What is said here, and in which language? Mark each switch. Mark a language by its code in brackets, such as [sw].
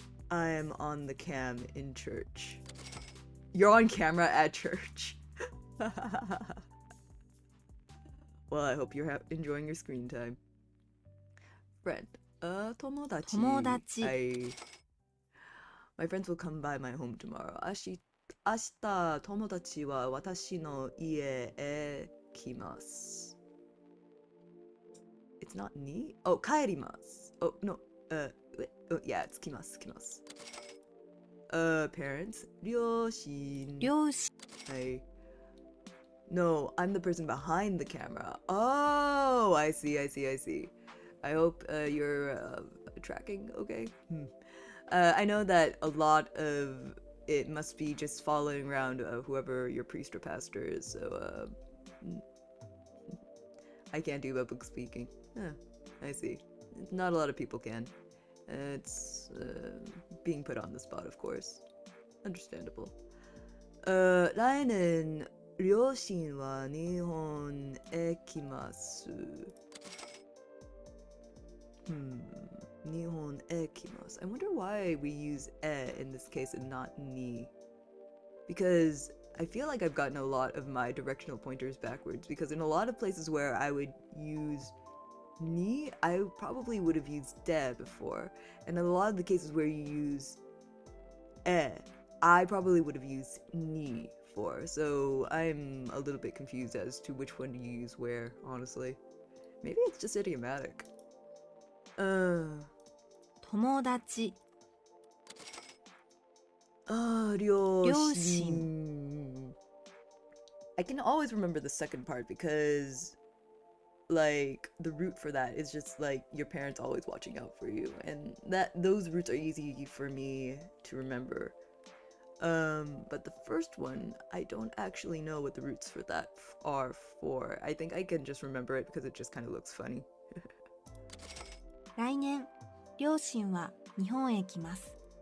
[en] I'm on the cam in church. You're on camera at church. Well, I hope you're enjoying your screen time. Friend. 友達. [ja] 友達。 [en] My friends will come by my home tomorrow. [ja] 明日、友達は私の家へ来ます。 [en] It's not ni? Oh, 帰ります。Oh, no. Yeah, it's 来ます。 Parents. 両親。 [ja] 両親。 [en] Hi. No, I'm the person behind the camera. Oh, I see. I hope you're tracking okay. I know that a lot of it must be just following around whoever your priest or pastor is, so I can't do public speaking. I see. Not a lot of people can. It's being put on the spot, of course. Understandable. [ja] 来年両親は日本へ来ます。日本へ来ます。 [en] I wonder why we use in this case and not ni. Because I feel like I've gotten a lot of my directional pointers backwards, because in a lot of places where I would use ni, I probably would have used de before. And in a lot of the cases where you use I probably would have used ni for. So I'm a little bit confused as to which one to use where, honestly. Maybe it's just idiomatic. [ja] 友達。両親. [en] I can always remember the second part because, like, the root for that is just like your parents always watching out for you, and those roots are easy for me to remember. But the first one, I don't actually know what the roots for that are for. I think I can just remember it because it just kind of looks funny. [ja] 来年、両親は日本へ来ます。